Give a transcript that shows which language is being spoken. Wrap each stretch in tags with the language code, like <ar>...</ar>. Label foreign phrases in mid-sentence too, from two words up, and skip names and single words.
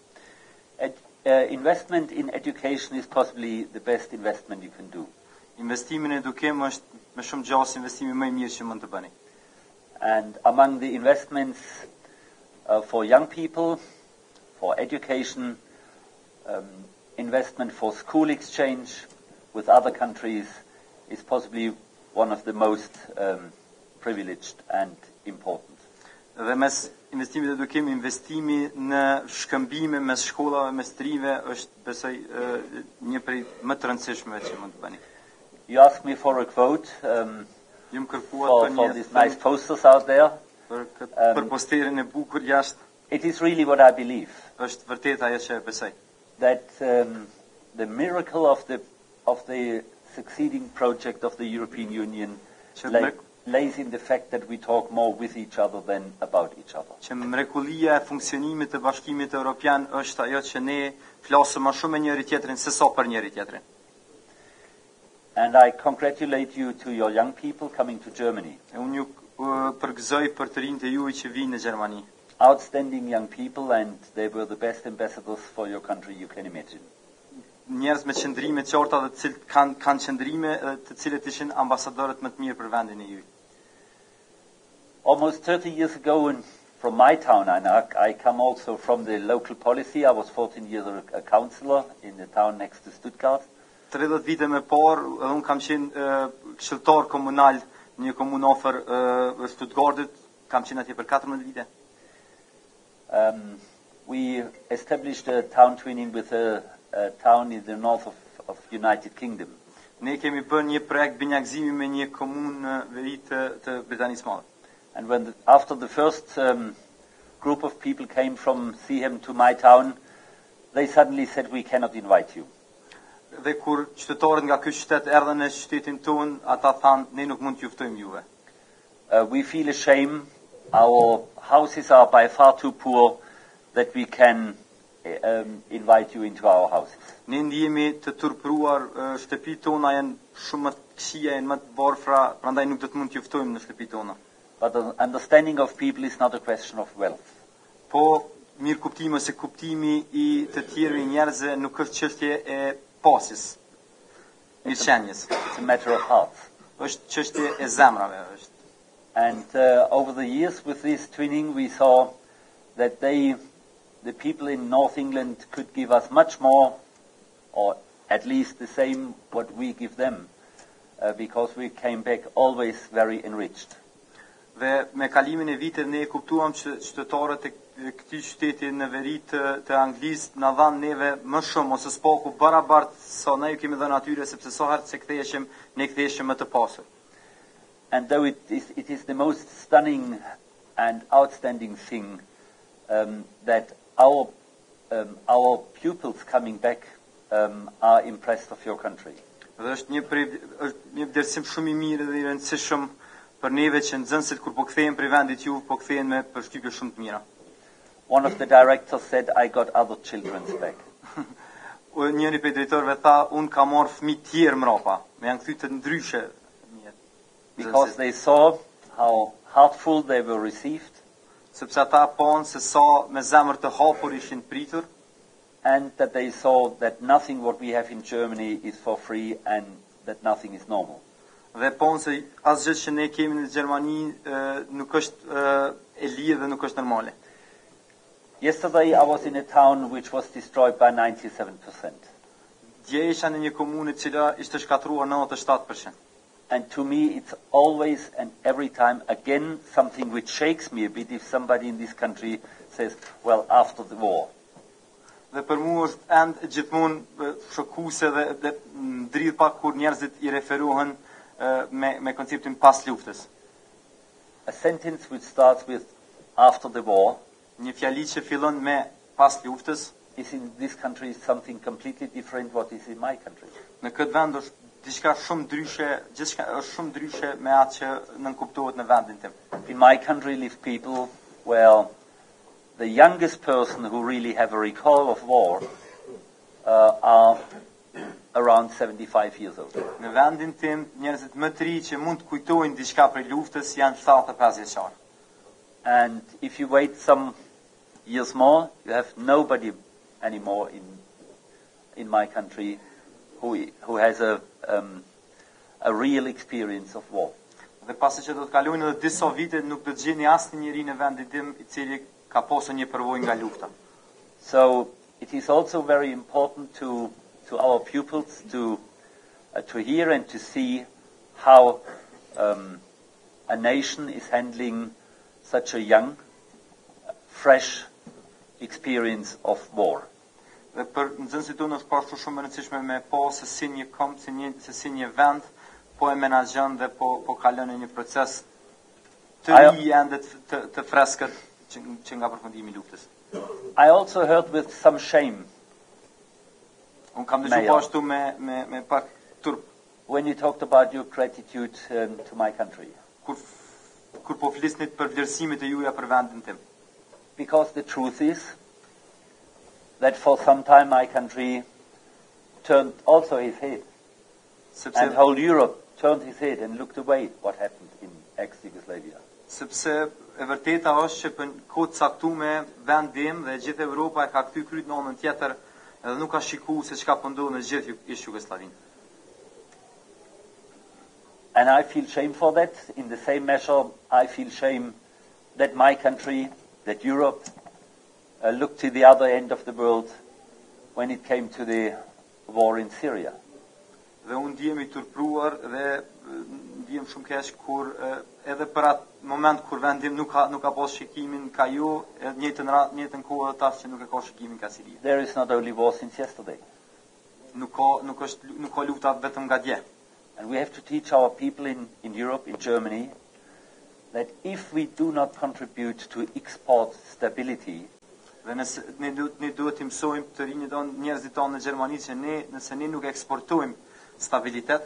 <en>Investment in education is possibly the best investment you can do.</en> <sq>Investimi në edukim është me shumë gjas investimi më I mirë që mund të bëni.</sq> <en>And among the investments for young people, for education, investment for school exchange with other countries is possibly one of the most privileged and important.</en> <sq>Dhe mes investimit në edukim, investimi në shkëmbime mes shkollave, mes trive është besoj një prej më të rëndësishmeve që mund të bëni.</sq> <en>You asked me for a quote for these nice posters out there.</en> <sq>Për posterin e bukur jashtë.</sq> <en>It is really what I believe.</en> <sq>Është vërtet ajo që besoj.</sq> <en>That the miracle of the succeeding project of the European Union lays in the fact that we talk more with each other than about each other.</en> <sq>Që mrekullia e funksionimit të Bashkimit Evropian është ajo që ne flasim më shumë me njëri tjetrin se sa për njëri tjetrin.</sq> <en>And I congratulate you to your young people coming to Germany.</en> <sq>Unë ju përgëzoj për të rinjtë e juaj që vinë në Gjermani.</sq> <en>Outstanding young people, and they were the best ambassadors for your country you can imagine.</en> <sq>Njerëz me qëndrime të qarta dhe të cilët kanë qëndrime të cilët ishin ambasadorët më të mirë për vendin e juaj.</sq> <en>Almost 30 years ago from my town, I come also from the local policy. I was 14 years a councillor in the town next to Stuttgart.</en> <sq>30 vite më parë, edhe unë kam qenë këshilltar komunal në një komunë afër Stuttgartit, kam qenë atje për 14 vite.</sq> <en>We established a town twinning with a town in the north of United Kingdom.</en> <sq>Ne kemi bërë një projekt binjakëzimi me një komunë në veri të Britanisë Madhe.</sq> <en>And after the first group of people came from Seaham to my town, they suddenly said, we cannot invite you.</en> <sq>Dhe kur qytetarët nga ky qytet erdhën në qytetin ton, ata thanë, ne nuk mund t'ju ftojmë juve.</sq> <en>We feel ashamed. Our houses are by far too poor that we can invite you into our houses.</en> <sq>Ne ndihemi të turpruar, shtëpitë tona janë shumë më të këqija, janë më të varfra, prandaj nuk do të mund t'ju ftojmë në shtëpitë tona.</sq> <en>But the understanding of people is not a question of wealth.</en> <sq>Po mirë kuptimi ose kuptimi I të tjerëve njerëzve nuk është çështje e pasis. Mirëqenies.</sq> <en>It's a matter of heart.</en> <sq>Është çështje e zemrave është.</sq> <en>And over the years with this twinning we saw that they the people in North England could give us much more, or at least the same what we give them, because we came back always very enriched.</en> <sq>Dhe me kalimin e viteve ne e kuptuam që qytetarët e këtij qyteti në veri të Anglisë na dhanë neve më shumë ose s'paku barabart sa ne ju kemi dhënë atyre, sepse sa herë se ktheheshim, ne ktheheshim më të pasur.</sq> <en>And though it is the most stunning and outstanding thing that our pupils coming back are impressed of your country.</en> <sq>Dhe është një vlerësim shumë I mirë dhe I rëndësishëm për neve që nxënësit kur po kthehen prej vendit juve po kthehen me përshtypje shumë të mira.</sq> <en>One of the directors said, I got other children's back.</en> <sq>Njëri prej drejtorëve tha, unë ka marrë fëmijë tjerë mrapa, me janë kthy të ndryshe.</sq> <en>Because they saw how heartful they were received.</en> <sq>Sepse ata panë se sa me zemër të hapur ishin pritur.</sq> <en>And that they saw that nothing what we have in Germany is for free and that nothing is normal.</en> <sq>Dhe panë se asgjë që ne kemi në Gjermani nuk është e lirë dhe nuk është normale.</sq> <en>Yesterday I was in a town which was destroyed by 97%.</en> <sq>Dje isha në një komunë e cila ishte shkatruar 97%.</sq> <en>And to me it's always and every time again something which shakes me a bit if somebody in this country says, well, after the war.</en> <sq>Dhe për mua është gjithmonë shokuese dhe ndridh pak kur njerëzit I referohen me konceptin pas luftës.</sq> <en>A sentence which starts with after the war,</en> <sq>një fjali që fillon me pas luftës,</sq> <en>is in this country something completely different what is in my country.</en> <sq>Në këtë vend është diçka shumë ndryshe, gjithçka është shumë ndryshe me atë që nënkuptohet në vendin tim.</sq> <en>In my country live people where the youngest person who really have a recall of war are around 75 years old.</en> <sq>Në vendin tim, njerëzit më të ri që mund të kujtojnë diçka prej luftës janë 75 vjeçar.</sq> <en>And if you wait some years more, you have nobody anymore in my country who has a real experience of war.</en> <sq>Dhe pasi që do të kalojnë edhe disa vite, nuk do të gjeni asnjë njeri në vendin tim I cili ka pasur një përvojë nga lufta.</sq> <en>So it is also very important to our pupils to hear and to see how a nation is handling such a young, fresh experience of war.</en> <sq>Dhe për nxënësit tonë është pasur shumë e rëndësishme me pa se si një kom, se si një vend po e menaxhon dhe po kalon në një proces të ri ende të freskët që nga përfundimi I luftës.</sq> <en>I also heard with some shame.</en> <sq>Unë kam dëgjuar po ashtu me pak turp.</sq> <en>When you talked about your gratitude to my country.</en> <sq>Kur po flisnit për vlerësimet e juaja për vendin tim.</sq> <en>Because the truth is that for some time my country turned also his head. And whole Europe turned his head and looked away what happened in ex-Yugoslavia.</en> <sq>Sepse e vërteta është që për kohë të caktuar vendim dhe gjithë Europa e ka kthy kryt në anën tjetër edhe nuk ka shikuar se çka po ndodh në gjithë Jugosllavinë.</sq> <en>And I feel shame for that. In the same measure, I feel shame that my country, that Europe, looked to the other end of the world when it came to the war in Syria.</en> <sq>Dhe unë ndihem I turpruar dhe ndihem shumë keq kur edhe për atë moment kur vendim nuk ka pas shikimin ka ju, edhe njëjtën kohë ata që nuk e ka shikimin ka Siria.</sq> <en>There is not only war since yesterday.</en> <sq>Nuk ka lufta vetëm nga dje.</sq> <en>And we have to teach our people in Europe, in Germany, that if we do not contribute to export stability,</en> <sq>dhe ne duhet I mësojmë të rinjtë tonë, njerëzit tonë në Gjermani që nëse ne nuk eksportojmë stabilitet,</sq>